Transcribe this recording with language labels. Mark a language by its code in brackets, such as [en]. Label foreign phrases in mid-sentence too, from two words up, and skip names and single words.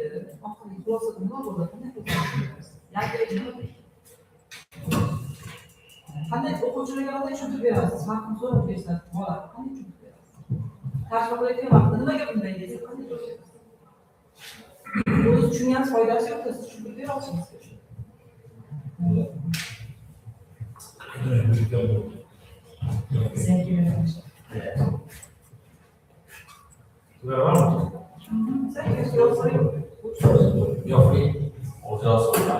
[uz] Oxirgi xulosa nima bo'ladi? Qanday o'quvchilarga qanday tushuntirib berasiz? Vaqtni so'rab bersangiz, bo'ladi. Qanday tushuntirib berasiz? Tashqi qilayotgan vaqtda nimaga bunday deysiz? Qanday tushuntirib berasiz? O'zingiz tushunganingiz foydasi yo'q, siz tushuntirib bera olsangiz. [en] Thank you very much. Thank you. Thank you. You're free. Also,